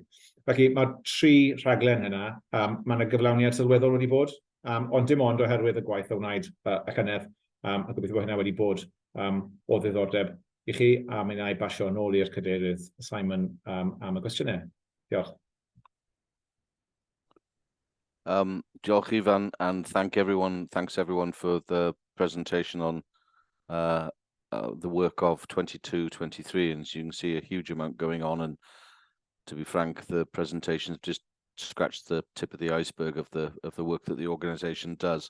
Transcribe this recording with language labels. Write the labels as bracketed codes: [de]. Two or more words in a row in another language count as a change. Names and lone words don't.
[cy] Felly mae 3 rhaglen hynna, mae yna gyflawniad sylweddol wedi bod, ond dim ond oherwydd y gwaith o wneud y llynedd, a gobeithio bod hynna wedi bod o ddiddordeb I chi, a mi wna I basio nôl i'r cadeirydd Simon am y cwestiynau. Diolch. Diolch Ifan, [en] and thanks everyone for the presentation on the work of 22-23, and as you can see a huge amount going on, and to be frank, the presentations just scratch the tip of the iceberg of the work that the organisation does.